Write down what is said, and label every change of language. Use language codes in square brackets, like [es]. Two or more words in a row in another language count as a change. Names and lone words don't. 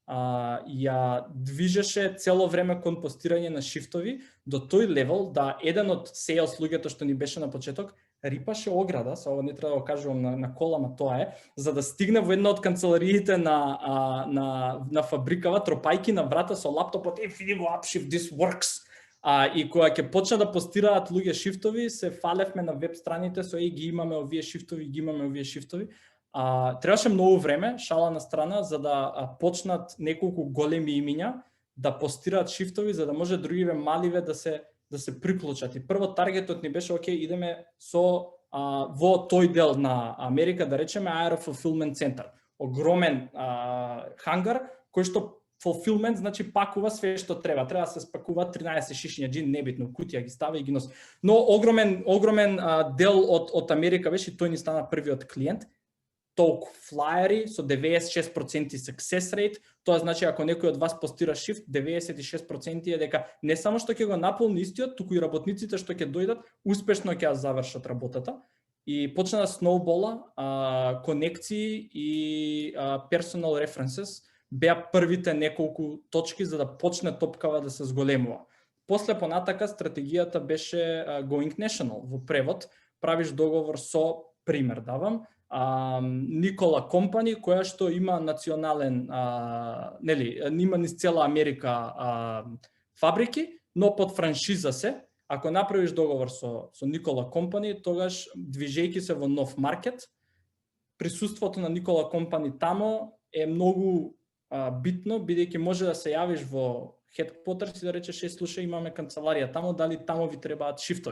[mk] ја движеше цело време кон постирање на шифтови до тој левел да еден од sales луѓето што ни беше на почеток рипаше ограда, со ова не треба да го кажувам на кола, ама тоа е, за да стигне во една од канцелариите на фабрикава, тропајки на врата со лаптопот, види го Upshift, [en] this works. [mk] И кога ќе почна да постираат луѓе шифтови, се фалевме на веб страните со ги имаме овие шифтови, требаше многу време, шала на страна, за да почнат неколку големи имиња да постираат шифтови, за да може другиве маливе да се приклучат. И прво таргетот ни беше, окей, идеме во тој дел на Америка, да речеме Aero Fulfillment Center. Огромен хангар, кој што fulfillment значи пакува све што треба. Треба да се спакува 13 шишиња джин, небитно, кутија ги става и ги носи. Но огромен дел од Америка беше, тој ни стана првиот клиент. Толку флаери со 96% [en] success rate, [mk] тоа значи ако некој од вас постира шифт, 96% е дека не само што ќе го наполни истиот, туку и работниците што ќе дојдат успешно ќе ја завршат работата. И почна да сноубола, конекции и [en] personal references [mk] беа првите неколку точки за да почне топкава да се зголемува. После понатака стратегијата беше [en] going national, [mk] во превод правиш договор со, пример давам, Nikola Company, која што има национален, има низ цела Америка фабрики, но под франшиза се. Ако направиш договор со Nikola Company, тогаш движејќи се во нов маркет, присуството на Nikola Company тамо е многу битно, бидејќи може да се јавиш во headquarters и да речеш, слушај, имаме канцеларија тамо, дали тамо ви требаат шифтови.